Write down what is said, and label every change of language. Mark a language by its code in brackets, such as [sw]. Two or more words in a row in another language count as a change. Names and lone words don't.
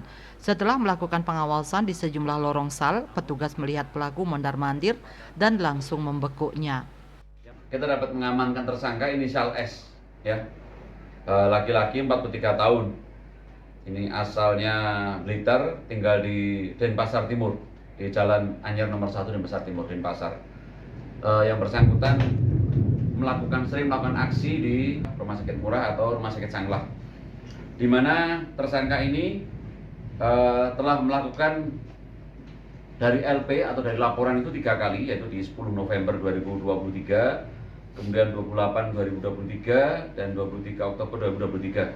[id] Setelah melakukan pengawasan di sejumlah lorong sal, petugas melihat pelaku mondar-mandir dan langsung membekuknya. Kita dapat mengamankan tersangka inisial S, ya, laki-laki 43 tahun. Ini asalnya Blitar, tinggal di Denpasar Timur, di Jalan Anyar nomor 1 Denpasar Timur, Denpasar. Yang bersangkutan sering melakukan aksi di Rumah Sakit Murah atau Rumah Sakit Sanglah, di mana tersangka ini telah melakukan dari LP atau dari laporan itu 3 kali, yaitu di 10 November 2023, kemudian 28 2023, dan 23 Oktober 2023.